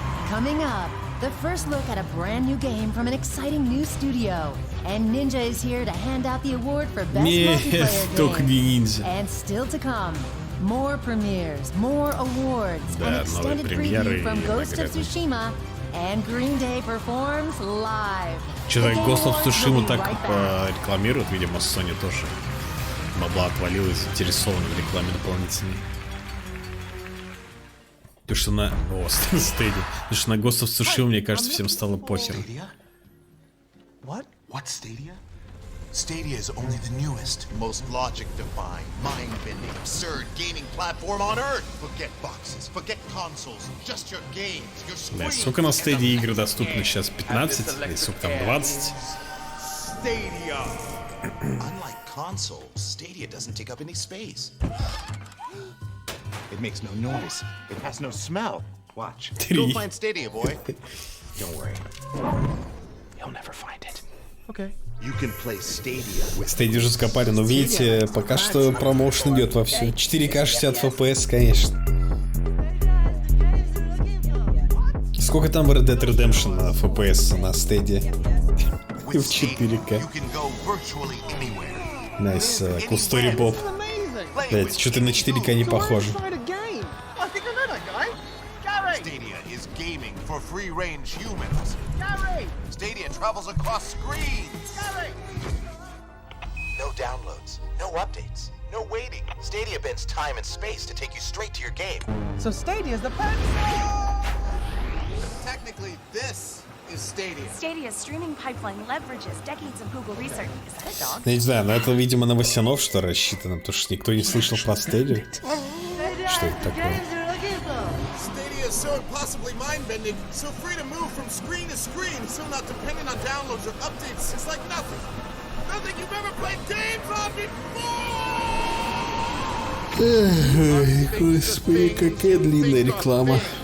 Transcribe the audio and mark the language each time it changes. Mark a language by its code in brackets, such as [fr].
[en] Coming up, the first look at a brand new game from an exciting new studio. And Ninja is here to hand out the award for best multiplayer game. And still to come, more premieres, more awards, an extended preview from Ghost of Tsushima, and Green Day performs live. [ru] Что-то Ghost of Tsushima так рекламируют, видимо, Sony тоже. Бабла отвалилась, заинтересованы в рекламе дополнительной. Потому что на... О, Stadia. Потому что на Ghost of Tsushima, мне кажется, всем стало похер. [en] What Stadia? Stadia is only the newest, most logic-defying, mind-bending, absurd gaming platform on Earth. Forget boxes, forget consoles, just your games, your screens. [ru] Да, сколько на Stadia игр доступно сейчас? 15? Или сколько там, 20? [en] Stadia. Unlike consoles, Stadia doesn't take up any space. It makes no noise. It has no smell. Watch. Go find Stadia, boy. Don't worry. You'll never find it. Okay. You can play Stadia. [ru] Stadia уже скопали, но видите, пока что промоушен идет вовсю. 4К 60 FPS, конечно. Сколько там в Red Dead Redemption FPS на Stadia? В 4К. [en] Найс, cool story, Bob. [ru] Блять, что-то на 4К не похоже. [en] Stadia is gaming for free-range humans. Stadia travels across screens. No downloads, no updates, no waiting. Stadia bends time and space to take you straight to your game. So Stadia is the pencil! Technically, this is Stadia. Stadia's streaming pipeline leverages decades of Google research. [ru] Я не знаю, но это, видимо, на Васянов что рассчитано, потому что никто не слышал про Stadia. Что это такое? [en] Stadia is so impossibly mind-bending, so free to move from screen to screen, so not dependent on downloads or updates. It's like nothing. Nothing you've ever played games on before! [ru] Господи, какая длинная реклама.